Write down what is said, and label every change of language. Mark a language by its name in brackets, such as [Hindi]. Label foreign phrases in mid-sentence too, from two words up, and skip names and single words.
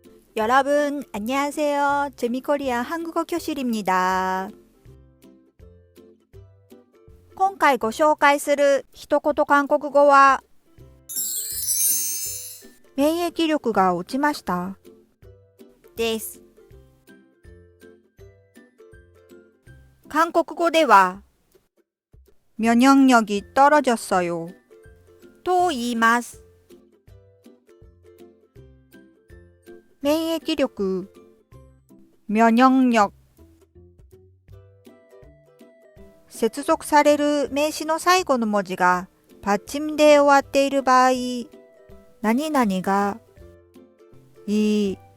[Korean] 여러분, 안녕하세요. 재미코리아 한국어 교실입니다. [Japanese] 今回ご紹介する一言韓国語は、免疫力が落ちましたです。韓国語では、 [Korean] 면역력이 떨어졌어요 [Japanese] と言います。免疫力、면역력接続される名詞の最後の文字がパッチムで終わっている場合、何々がいい、